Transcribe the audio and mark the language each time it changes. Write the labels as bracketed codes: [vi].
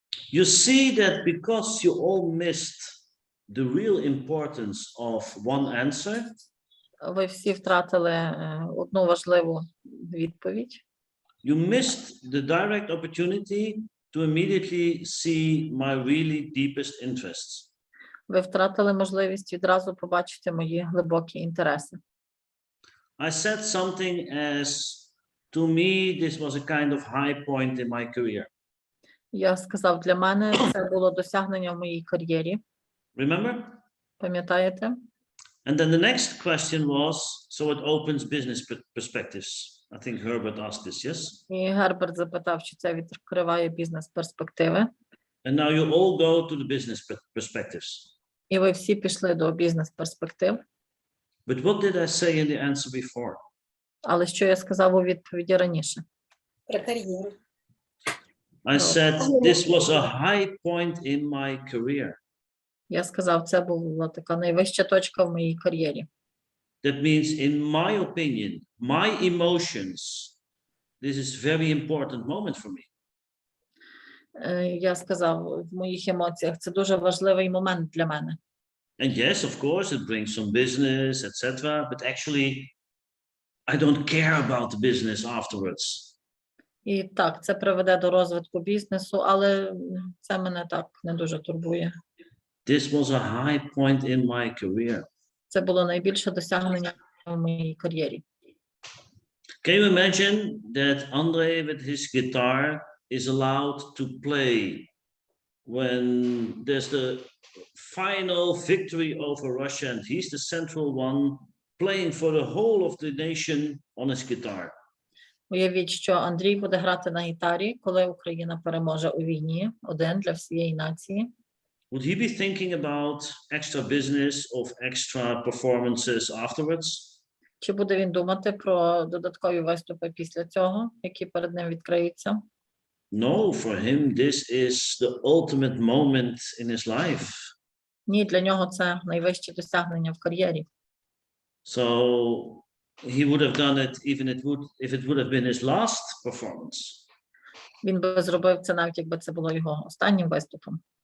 [en] You see that because you all missed the real importance of one answer, [uk] Ви всі втратили одну важливу відповідь. [en] you missed the direct opportunity to immediately see my really deepest interests. [uk] Ви втратили можливість відразу побачити мої глибокі інтереси. [en] I said something as, to me, this was a kind of high point in my career. [uk] Я сказав, для мене це було досягнення в моїй кар'єрі. [en] Remember? [uk] Пам'ятаєте? [en] And then the next question was, so it opens business perspectives. I think Herbert asked this, yes? [uk] І Герберт запитав, чи це відкриває бізнес-перспективи. [en] And now you all go to the business perspectives. [uk] І ви всі пішли до бізнес-перспектив. [en] But what did I say in the answer before? [uk] Але що я сказав у відповіді раніше? Про кар'єру. [en] I said this was a high point in my career. [uk] Я сказав, це була така найвища точка в моїй кар'єрі. [en] That means, in my opinion, my emotions, this is very important moment for me. [uk] Я сказав, в моїх емоціях це дуже важливий момент для мене. [en] And yes, of course, it brings some business, etc. But actually, I don't care about the business afterwards. [uk] І так, це приведе до розвитку бізнесу, але це мене так не дуже турбує. [en] This was a high point in my career. [uk] Це було найбільше досягнення в моїй кар'єрі. [en] Can you imagine that Andre with his guitar is allowed to play when there's the final victory over Russia and he's the central one playing for the whole of the nation on his guitar? [uk] Уявіть, що Андрій буде грати на гітарі, коли Україна переможе у війні, один для всієї нації. [en] Would he be thinking about extra business of extra performances afterwards? [uk] Чи буде він думати про додаткові виступи після цього, які перед ним відкриються? [en] No, for him this is the ultimate moment in his life. [uk] Ні, для нього це найвище досягнення в кар'єрі. [en] So he would have done it even if it would have been his last performance. [uk] Він би зробив це навіть якби це було його останнім виступом.